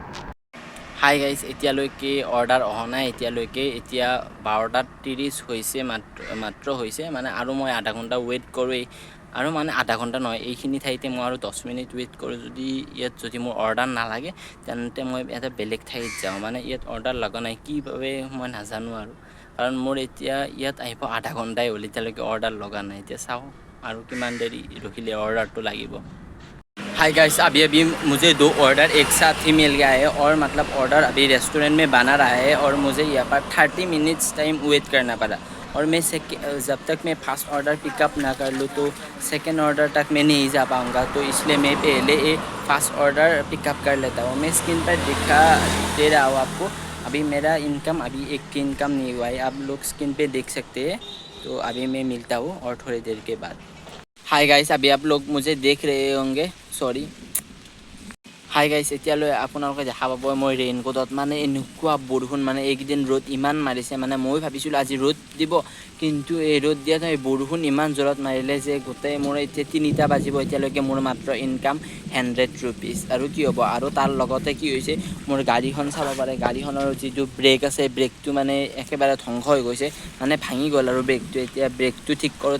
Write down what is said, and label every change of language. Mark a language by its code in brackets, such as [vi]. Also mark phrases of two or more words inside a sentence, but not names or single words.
[as] হাই গাইজ এতিয়ালৈকে অৰ্ডাৰ অহা নাই এতিয়ালৈকে এতিয়া 12:30 হৈছে মাত্ৰ হৈছে মানে আৰু মই আধা ঘণ্টা ৱেইট কৰোঁৱেই আৰু মানে আধা ঘণ্টা নহয় এইখিনি ঠাইতে মই আৰু 10 মিনিট ৱেইট কৰোঁ যদি মোৰ অৰ্ডাৰ নালাগে তেন্তে মই এটা বেলেগ ঠাইত যাওঁ মানে ইয়াত অৰ্ডাৰ লগা নাই কি বাবে মই নাজানো আৰু কাৰণ মোৰ এতিয়া ইয়াত আহিব আধা ঘণ্টাই হ'ল এতিয়ালৈকে অৰ্ডাৰ লগা নাই এতিয়া চাওঁ আৰু কিমান দেৰি ৰখিলে অৰ্ডাৰটো লাগিব [en] hi guys [hi] अभी मुझे 2 ऑर्डर एक साथ ही मिल गया है और मतलब ऑर्डर अभी रेस्टोरेंट में बना रहा है और मुझे यहाँ पर [en] 30 minutes time wait [hi] करना पड़ा और मैं जब तक मैं [en] first order pickup [hi] ना कर लूँ तो [en] second order [hi] तक मैं नहीं जा पाऊँगा तो इसलिए मैं पहले [en] first order pickup [hi] कर लेता हूँ मैं स्क्रीन पर दिखा दे रहा हूँ आपको अभी मेरा इनकम अभी एक इनकम नहीं हुआ है आप लोग स्क्रीन पे देख सकते हैं तो अभी मैं मिलता हूँ और थोड़ी देर के बाद [en] hi guys [hi] अभी आप लोग मुझे देख रहे होंगे सॉरी [en] hi guys [as] এতিয়ালৈ আপোনালোকে দেখা পাব মই ৰেইনকোটত মানে এনেকুৱা বৰষুণ মানে এইকেইদিন ৰ'দ ইমান মাৰিছে মানে মই ভাবিছিলোঁ আজি ৰ'দ দিব কিন্তু এই ৰ'দ দিয়াত বৰষুণ ইমান জোৰত মাৰিলে যে গোটেই মোৰ এতিয়া 3টা বাজিব এতিয়ালৈকে মোৰ মাত্ৰ ইনকাম 100 रुपीस আৰু কি হ'ব আৰু তাৰ লগতে কি হৈছে মোৰ গাড়ীখন চাব পাৰে গাড়ীখনৰ যিটো ব্ৰেক আছে ব্ৰেকটো মানে একেবাৰে ধ্বংস হৈ গৈছে মানে ভাঙি গ'ল আৰু ব্ৰেকটো এতিয়া ব্ৰেকটো ঠিক কৰোঁতে